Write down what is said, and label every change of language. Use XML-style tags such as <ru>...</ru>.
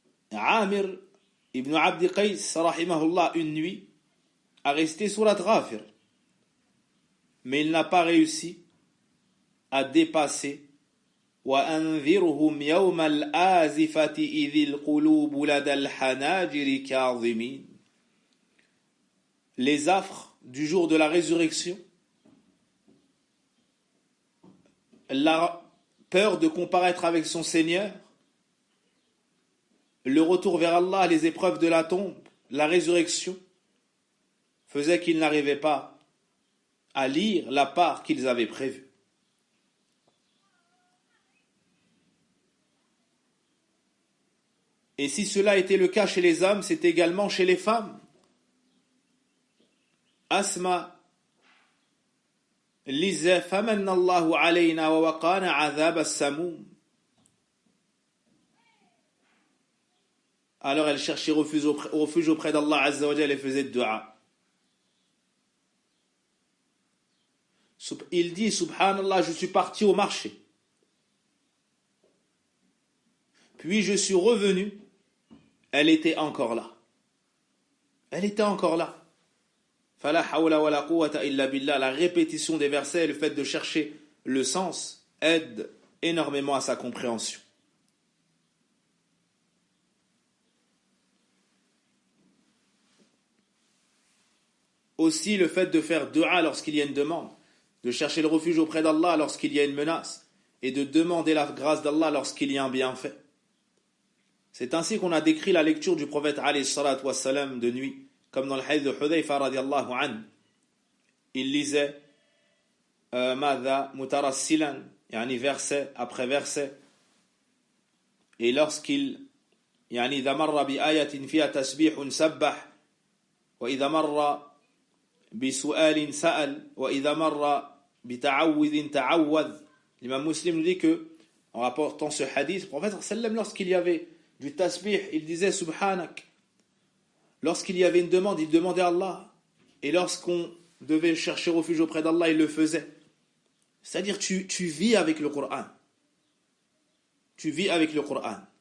<fr>Amir ibn Abdi Qais, rahimahullah, une nuit, a récité surat Ghafir. Mais il n'a pas réussi à dépasser</fr> <ar>وأنذرهم يوم الآزفة إذ القلوب لدى الحناجر كاظمين.</ar> <fr>Les affres du jour de la résurrection, la peur de comparaître avec son Seigneur, le retour vers Allah, les épreuves de la tombe, la résurrection, faisaient qu'ils n'arrivaient pas à lire la part qu'ils avaient prévue. Et si cela était le cas chez les hommes, c'est également chez les femmes. Asma lisait</fr> <ar>فَمَنَّ اللَّهُ عَلَيْنَا وَوَقَانَ عَذَابَ السَّمُومِ.</ar> <fr>Alors elle cherchait refuge auprès d'Allah Azza wa Jalla et faisait dua. Il dit, subhanallah, je suis parti au marché. Puis je suis revenu, elle était encore là. Elle était encore là.</fr> <ar>Fala hawla wa la quwwata illa billah.</ar> <fr>La répétition des versets et le fait de chercher le sens aide énormément à sa compréhension. Aussi le fait de faire dua lorsqu'il y a une demande, de chercher le refuge auprès d'Allah lorsqu'il y a une menace, et de demander la grâce d'Allah lorsqu'il y a un bienfait. C'est ainsi qu'on a décrit la lecture du prophète alayhi salatu wassalam de nuit, comme dans le hadith de Hudayfa radiallahu anhu. Il lisait</fr> <ar>Madha mutarassilan, yani</ar> <fr>verset après verset, et lorsqu'il</fr> <ar>يعني إذا مر بآية فيها تسبيح سبح وإذا مر بسؤال سأل وإذا مر بتعوذ تعوذ.</ar> <fr>L'imam Muslim nous dit que, en rapportant ce hadith, le prophète sallam, lorsqu'il y avait du tasbih, il disait subhanak. Lorsqu'il y avait une demande, il demandait à Allah. Et lorsqu'on devait chercher refuge auprès d'Allah, il le faisait. C'est-à-dire tu vis avec le Coran. Tu vis avec le Coran.</fr>